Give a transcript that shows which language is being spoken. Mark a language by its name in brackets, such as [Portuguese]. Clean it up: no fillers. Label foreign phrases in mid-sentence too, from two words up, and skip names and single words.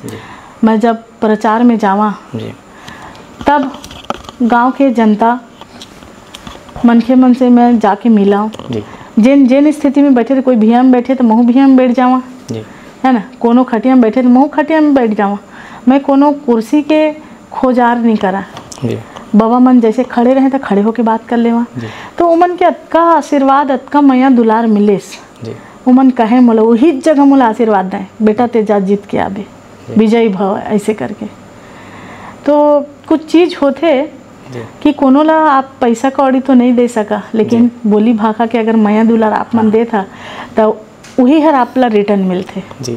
[Chhattisgarhi] मैं जब प्रचार में जावा तब गांव के जनता मनखे मन से मैं जाके मिला, जिन स्थिति में बैठे थे, कोई भिया में बैठे तो महू भिया में बैठ जावा है ना, कोनो खटिया में बैठे तो महू खटिया में बैठ जावा। मैं कोनो कुर्सी के खोजार नहीं करा, बाबा मन जैसे खड़े रहे तो खड़े होके बात कर लेवा। तो उमन के अतका आशीर्वाद अतका मैया दुलार मिलेस, उमन कहे मोला वही जगह मोला आशीर्वाद दें, बेटा तेजा जीत के आबे, विजयी भव, ऐसे करके। तो कुछ चीज़ होते कि कोनो ला आप पैसा कौड़ी तो नहीं दे सका, लेकिन बोली भाखा के अगर मैया दुलार आप मन दे था तो वही हर आप ला रिटर्न मिलते जी।